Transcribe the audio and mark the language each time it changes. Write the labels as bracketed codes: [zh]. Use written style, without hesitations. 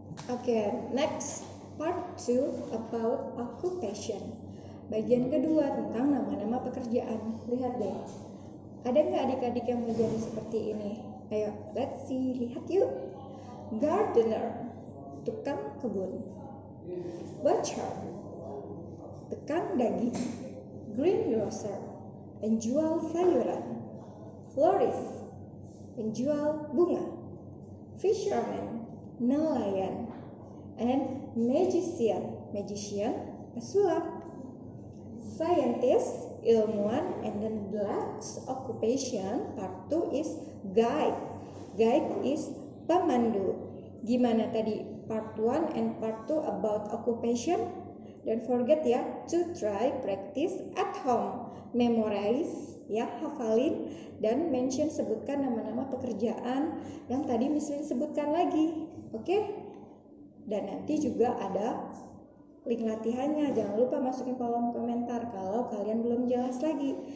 [en] Oke, next part 2 about occupation. [id] Bagian kedua tentang nama-nama pekerjaan. Lihat deh. Ada nggak adik-adik yang mau jadi seperti ini? Ayo, [en] let's see. [id] Lihat yuk. Gardener, tukang kebun. Butcher, tukang daging. Greengrocer, penjual sayuran. Florist, penjual bunga. Fisherman, nelayan. [en] And magician, pesulap. scientist, ilmuwan, and then the last occupation part 2 is guide. Guide is pemandu. [id] Gimana tadi [en] part 1 and part 2 about occupation? Don't forget ya, to try practice at home. [id] Memorize ya, hafalin dan mention, sebutkan nama-nama pekerjaan yang tadi misalnya sebutkan lagi. Oke? Dan nanti juga ada link latihannya. Jangan lupa masukin kolom komentar kalau kalian belum jelas lagi.